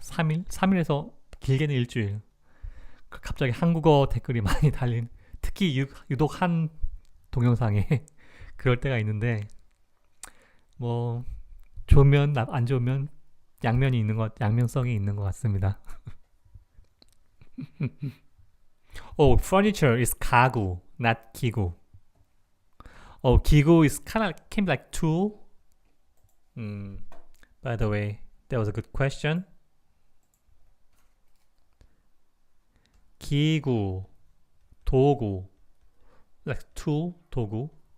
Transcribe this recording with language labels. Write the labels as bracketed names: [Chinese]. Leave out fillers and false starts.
[Korean] 3일, 3일에서 길게는 일주일. 갑자기 한국어 댓글이 많이 달린 특히 유독 한 동영상에 그럴 때가 있는데 뭐 좋으면 안 좋으면 양면성이 있는 것 같습니다. [English] Oh, furniture is 가구, not 기구. Oh, 기구 is kind of can be like tool. By the way, that was a good question. [Korean] 기구, 도구, [English] like tool, [Korean] 도구.